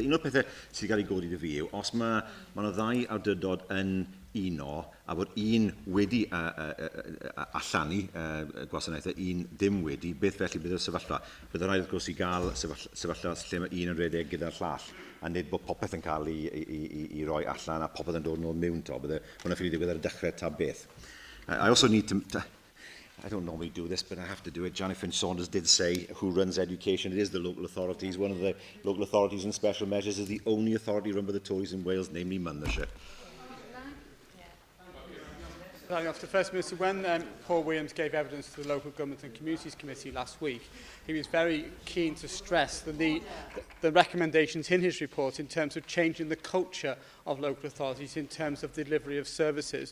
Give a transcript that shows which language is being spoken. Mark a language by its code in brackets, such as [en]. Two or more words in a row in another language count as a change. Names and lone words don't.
[cy] Un o'r pethau sydd wedi cael ei godi dy fi yw, os mae 'na 2 awdurdod yn uno, a bod un wedi allanu gwasanaethau, un ddim wedi, beth felly bydd y sefyllfa? Bydd rhaid wrth gwrs i gael sefyllfa lle mae un yn redeg gyda'r llall, a nid bod popeth yn cael ei roi allan a popeth yn dod nôl mewn to. Bydd hwnna'n ffili digwydd ar y dechrau ta beth. [en] I also need to I don't normally do this, but I have to do it. Jonathan Saunders did say who runs education. It is the local authorities. One of the local authorities in special measures is the only authority run by the Tories in Wales, namely Mundershire. After First Minister, when Paul Williams gave evidence to the Local Government and Communities Committee last week, he was very keen to stress the recommendations in his report in terms of changing the culture of local authorities in terms of delivery of services.